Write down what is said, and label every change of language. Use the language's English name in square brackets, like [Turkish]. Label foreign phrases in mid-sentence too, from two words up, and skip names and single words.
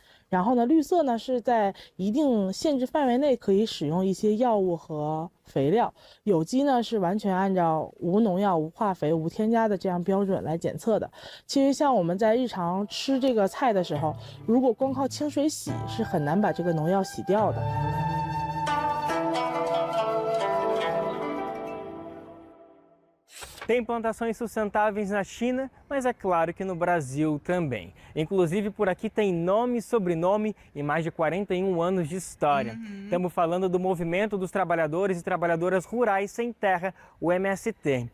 [Chinese] 然后呢，绿色呢是在一定限制范围内可以使用一些药物和肥料，有机呢是完全按照无农药、无化肥、无添加的这样标准来检测的。其实像我们在日常吃这个菜的时候，如果光靠清水洗是很难把这个农药洗掉的。 [Portuguese] Tem plantações sustentáveis na China, mas é claro que no Brasil também. Inclusive, por aqui tem nome e sobrenome e mais de 41 anos de história. Estamos falando do Movimento dos Trabalhadores e Trabalhadoras Rurais Sem Terra, o MST.